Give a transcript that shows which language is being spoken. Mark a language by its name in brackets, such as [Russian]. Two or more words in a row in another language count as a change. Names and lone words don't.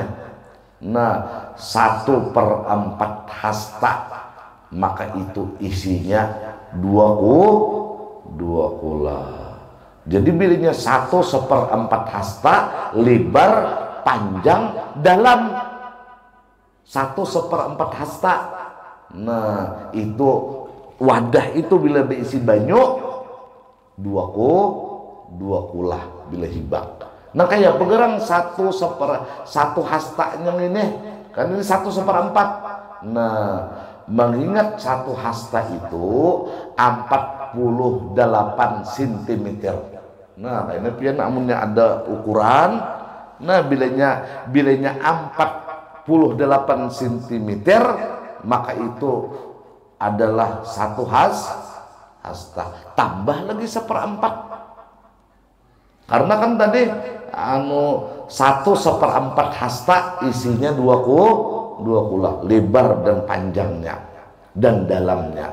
[Indonesian] Nah 1/4 hasta, maka itu isinya dua kulah. [Banjar] Jadi bilanya 1/4 hasta, lebar, panjang, dalam 1/4 hasta. Nah itu wadah itu bila berisi banyu dua kulah bila hibak. Nah kayak pegerang 1/1 hasta yang ini kan ini 1/4. [Indonesian] Nah mengingat 1 hasta itu 48 cm. [Banjar] Nah ini pian amunnya ada ukuran. Nah bilanya 48 cm, [Indonesian] maka itu adalah 1 hasta. Tambah lagi 1/4. Karena kan tadi 1/4 hasta isinya dua kulah, lebar dan panjangnya dan dalamnya.